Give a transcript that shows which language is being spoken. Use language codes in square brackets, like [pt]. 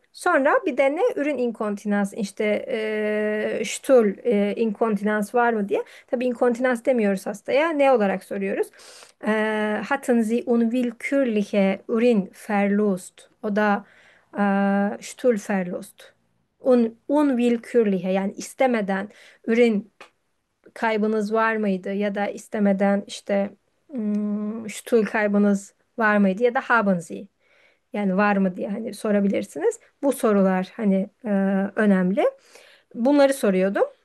[tr] Sonra bir de ne ürün inkontinans işte stool inkontinans var mı diye. Tabii inkontinans demiyoruz hastaya. Ne olarak soruyoruz? [de] Hatten sie unwillkürliche Urinverlust? [tr] O da stoolverlust. Unwillkürliche yani istemeden ürün kaybınız var mıydı? Ya da istemeden işte stool kaybınız var mıydı? Ya da [de] haben sie? [tr] Yani var mı diye hani sorabilirsiniz. Bu sorular hani önemli. Bunları soruyordum.